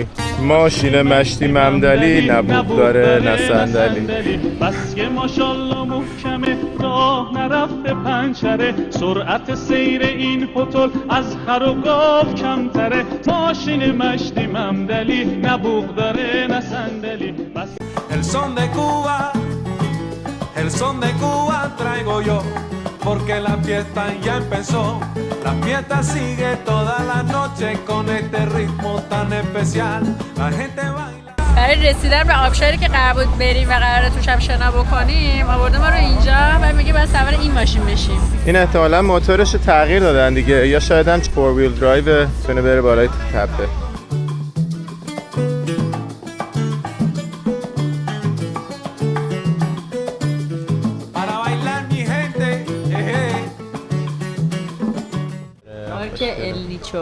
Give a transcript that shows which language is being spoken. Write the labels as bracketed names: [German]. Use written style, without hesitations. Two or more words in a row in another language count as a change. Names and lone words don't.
[Persian] ماشین مشتی ممدلی نبود داره نه صندلی. بس که ماشالله محکمه راه نرفته پنچره سرعت سیر این هتل از خر و گاو کمتره ماشین مشتی ممدلی نبود داره نه صندلی. [Spanish] El son de Cuba, el son de Cuba traigo yo, porque la fiesta ya empezó. La fiesta sigue toda la noche con este ritmo tan especial. La gente baila. [Persian] برای رسیدن به آبشاری که قرار بود بریم و قراره توش هم شنا بکنیم آورده ما رو اینجا و میگه باید سوار این ماشین بشیم. این احتمالاً موتورش رو تغییر دادن دیگه یا شاید هم 4 [English] wheel drive [Persian] تونه بره بالای تپه. پارک النیچو.